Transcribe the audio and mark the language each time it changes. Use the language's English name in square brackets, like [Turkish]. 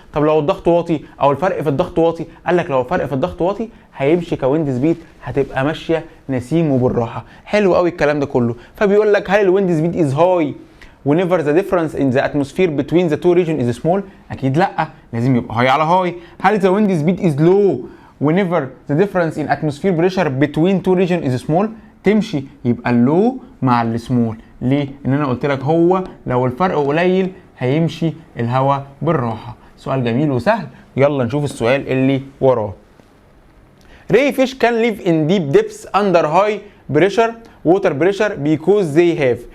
[Arabic] طب لو الضغط واطي او الفرق في الضغط واطي، قال لك لو الفرق في الضغط واطي هيمشي [English] كويند سبيد، [Arabic] هتبقى ماشيه نسيم وبالراحه. حلو قوي الكلام ده كله. فبيقول لك هل [English] الويند speed is high whenever the difference in the atmosphere between the two regions is small؟ [Arabic] اكيد لا، لازم يبقى هاي على هاي. هل [English] the wind speed is low whenever the difference in atmosphere pressure between two regions is small؟ [Arabic] تمشي يبقى اللو مع السمول. ليه؟ ان انا قلت لك هو لو الفرق قليل هيمشي الهواء بالراحه. سؤال جميل وسهل. يلا نشوف السؤال اللي وراه. [English] Ray fish can live in deep depths under high pressure water pressure because they have.